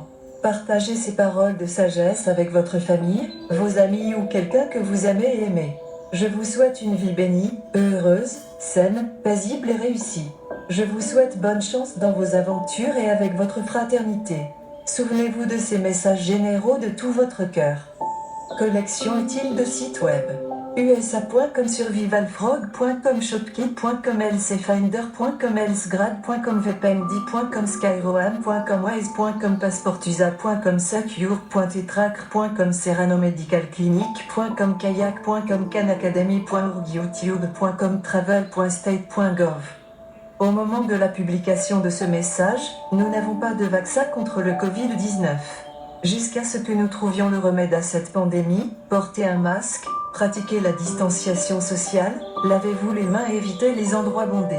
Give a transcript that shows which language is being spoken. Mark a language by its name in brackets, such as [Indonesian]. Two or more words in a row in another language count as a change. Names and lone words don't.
[French] Partagez ces paroles de sagesse avec votre famille, vos amis ou quelqu'un que vous aimez et aimez. Je vous souhaite une vie bénie, heureuse, saine, paisible et réussie. Je vous souhaite bonne chance dans vos aventures et avec votre fraternité. Souvenez-vous de ces messages généraux de tout votre cœur. Collection utile de sites web. USA.com, survivalfrog.com, shopkit.com, lcfinder.com, elsgrad.com, vpnd.com, skyroam.com, wise.com, passportusa.com, secure.etracker.com, serranomedicalclinic.com, kayak.com, khanacademy.org, youtube.com, travel.state.gov. Au moment de la publication de ce message, nous n'avons pas de vaccin contre le Covid-19. Jusqu'à ce que nous trouvions le remède à cette pandémie, portez un masque, pratiquez la distanciation sociale, lavez-vous les mains et évitez les endroits bondés.